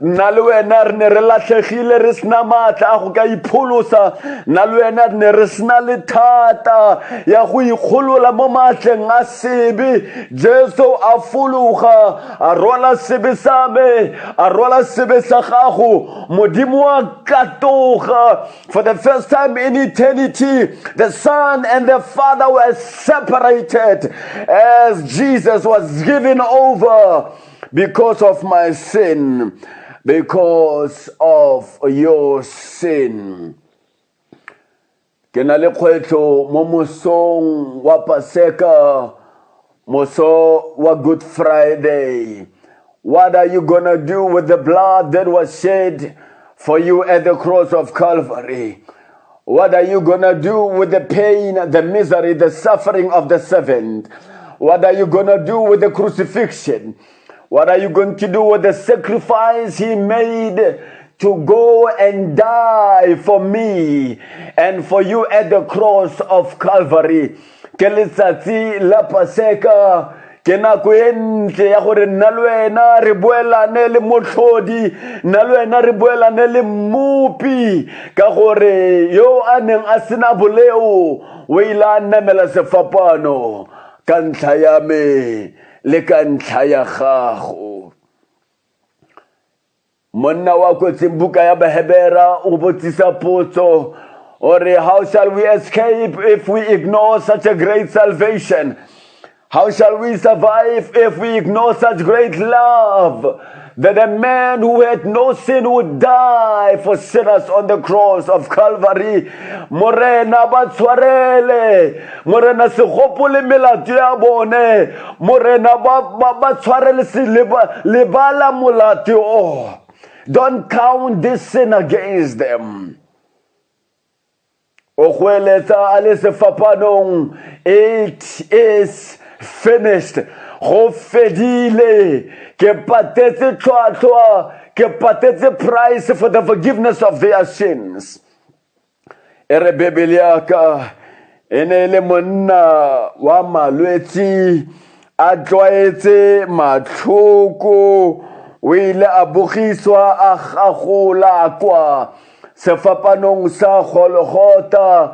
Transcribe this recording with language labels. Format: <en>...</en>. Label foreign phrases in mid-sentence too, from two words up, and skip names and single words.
<tn>Nna le wena re ne re latlhegile, re sena maatla a go ka ipholosa. Nna le wena re ne re sena le thata ya go ikgolola mo maatleng a sebe. Jesu a fologa, a rwala sebe sa me, a rwala sebe sa gago. Modimo wa katoga.</tn> <en>For the first time in eternity, the Son and the Father were separated as Jesus was given over because of my sin, because of your sin.</en> <tn>Ke na le kgwetlho mo mosong wa Paseka, moso wa Good Friday.</tn> <en>What are you gonna do with the blood that was shed for you at the cross of Calvary? What are you gonna do with the pain, the misery, the suffering of the servant? What are you gonna do with the crucifixion? What are you going to do with the sacrifice he made to go and die for me and for you at the cross of Calvary?</en> <tn>Ke letsatsi la Paseka, ke nako e ntle ya gore nna le wena re boelane le motlhodi, nna le wena re boelane le mmupi, ka gore yo a neng a sena boleo o ile a namela sefapano ka ntlha ya me le ka ntlha ya gago. Monna wa kotseng buka ya Bahebera o botsisa potso,</tn> <en>or how shall we escape if we ignore such a great salvation? How shall we survive if we ignore such great love? That a man who had no sin would die for sinners on the cross of Calvary.</en> <tn>Morena ba tshwarele, morena se gopole melato ya bone, morena ba tshwarele se lebala molato o.</tn> <en>Don't count this sin against them.</en> <tn>O hweletsa a le sefapanong,</tn> <en>it is finished.</en> <tn>Go fedile, ke patetse tlhwatlhwa, ke patetse</tn> <en>price for the forgiveness of their sins.</en> <tn>Ere Bibele ya ka ene le monna wa malwetsi a tlwaetse matlhoko o ile a bogiswa a gagola kwa sefapanong sa Golgotha</tn>